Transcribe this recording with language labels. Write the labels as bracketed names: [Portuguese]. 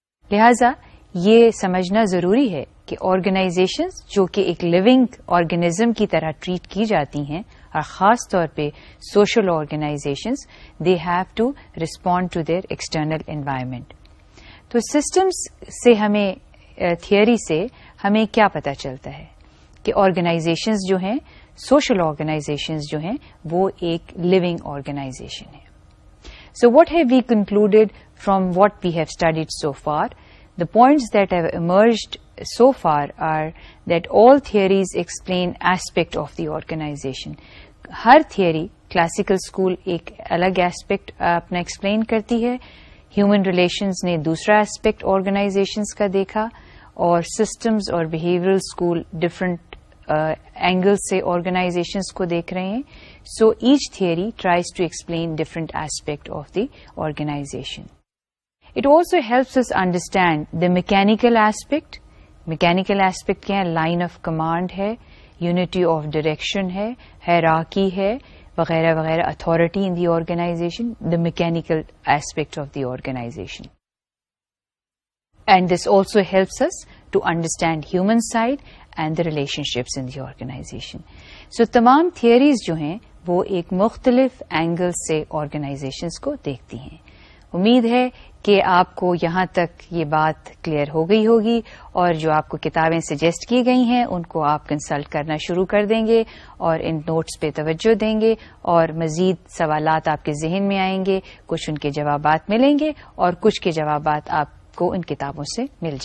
[Urdu] لہذا یہ سمجھنا ضروری ہے کہ آرگنائزیشنز جو کہ ایک لیونگ آرگنزم کی طرح ٹریٹ کی جاتی ہیں اور خاص طور پہ social organisations, [English] They have to respond to their external environment. [Urdu] تو سسٹمز سے ہمیں تھیوری سے ہمیں کیا پتہ چلتا ہے کہ آرگنائزیشنز جو ہیں, سوشل آرگنائزیشنز جو ہیں وہ ایک لیونگ آرگنائزیشن ہے. So what have we concluded from what we have studied so for? [English] The points that have emerged so far are that all theories explain aspect of the organization. [Urdu] Hare theory classical school ایک الگ aspect اپنا explain کرتی ہے, human relations نے دوسرا aspect organisations کا دیکھا, اور سسٹمز اور بہیویئرل اسکول ڈفرنٹ اینگل سے آرگنائزیشنز کو دیکھ رہے ہیں. [English] So each theory tries to explain different aspect of the organization. It also helps us understand the mechanical aspect. Mechanical aspect [Urdu] کیا ہے؟ [English] line of command ہے, unity of direction ہے, hierarchy ہے [Urdu] وغیرہ وغیرہ, [English] Authority in the organization, the mechanical aspect of the organization. And this also helps us to understand human side and the relationships in the organization. [Urdu] So تمام theories جو ہیں وہ ایک مختلف اینگل سے آرگنائزیشنز کو دیکھتی ہیں. امید ہے کہ آپ کو یہاں تک یہ بات کلیئر ہو گئی ہوگی, اور جو آپ کو کتابیں سجیسٹ کی گئی ہیں ان کو آپ کنسلٹ کرنا شروع کر دیں گے اور ان نوٹس پہ توجہ دیں گے, اور مزید سوالات آپ کے ذہن میں آئیں گے, کچھ ان کے جوابات ملیں گے اور کچھ کے جوابات آپ کو ان کتابوں سے مل جائیں گے. [English] till our next lecture which will be a 6th lecture,